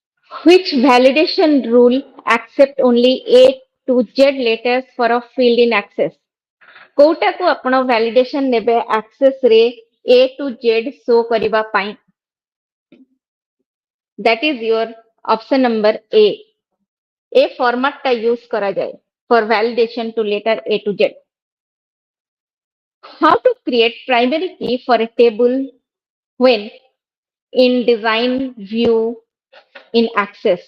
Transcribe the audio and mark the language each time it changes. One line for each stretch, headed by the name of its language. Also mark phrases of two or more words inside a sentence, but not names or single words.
English: Which validation rule accept only A to Z letters for a field in access?
Odia: କୋଉଟାକୁ ଆପଣ validation ନେବେ access ରେ
English: A to Z
Odia: show କରିବା ପାଇଁ?
English: That is your option number A. A format
Odia: ଟା use କରାଯାଏ
English: for validation to letter A to Z. How to create primary key for a table when in design view in access?